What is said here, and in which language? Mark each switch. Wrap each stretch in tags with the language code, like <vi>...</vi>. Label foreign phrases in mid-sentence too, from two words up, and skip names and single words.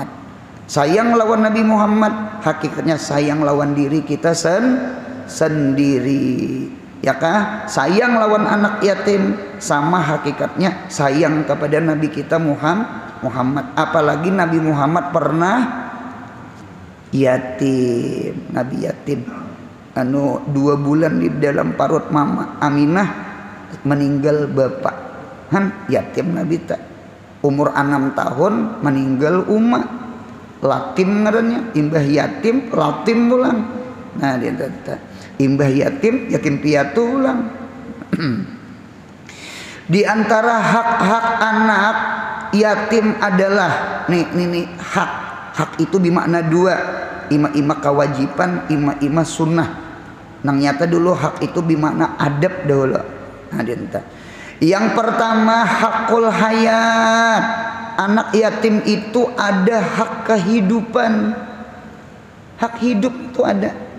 <bjn>Sayang lawan Nabi Muhammad, hakikatnya sayang lawan diri kita sendiri. Ya kah? Sayang lawan anak yatim sama hakikatnya sayang kepada Nabi kita Muhammad. Apalagi Nabi Muhammad pernah yatim, Nabi yatim 2 bulan di dalam parut mama Aminah meninggal bapak yatim Nabi tak umur 6 tahun meninggal umat latim ngarannya imbah yatim latim pulang nah dia kata imbah yatim piatu ulang di antara hak-hak anak yatim adalah nih hak itu bermakna 2 ima kewajiban ima sunnah nang nyata dulu hak itu bermakna adab dulu nah dia yang pertama</bjn> <ar>hakul hayat</ar> <bjn>anak yatim itu ada hak kehidupan hak hidup itu ada</bjn>